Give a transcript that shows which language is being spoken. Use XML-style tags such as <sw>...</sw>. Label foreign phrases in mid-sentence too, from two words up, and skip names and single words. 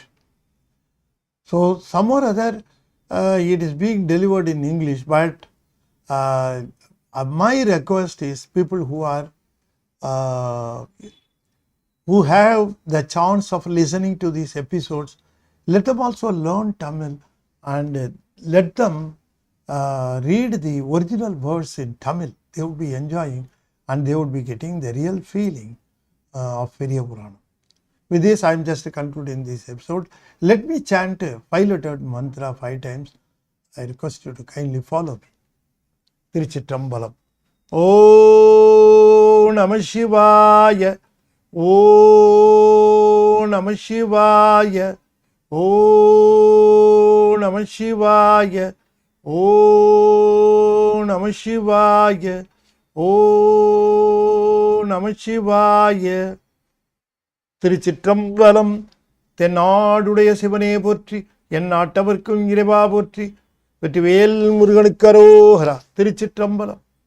<en>So some or other it is being delivered in English, but my request is people who have the chance of listening to these episodes, let them also learn Tamil and let them read the original words in Tamil. They would be enjoying and they would be getting the real feeling of Periya Puranam. With this, I am just concluding this episode. Let me chant 5-lettered mantra 5 times. I request you to kindly follow me.</en> <sa>Tiruchitrambalam. ॐ नमः शिवाय. ॐ नमः शिवाय. ॐ नमः शिवाय. ॐ नमः शिवाय. ॐ नमः शिवाय.</sa> <ta>திருச்சிற்றம்பலம். தென்னாடுடைய சிவனே போற்றி, என் நாட்டவர்க்கும் இறைவா போற்றி, வெற்றிவேல் முருகனுக்கு அரோகரா. திருச்சிற்றம்பலம்.</ta>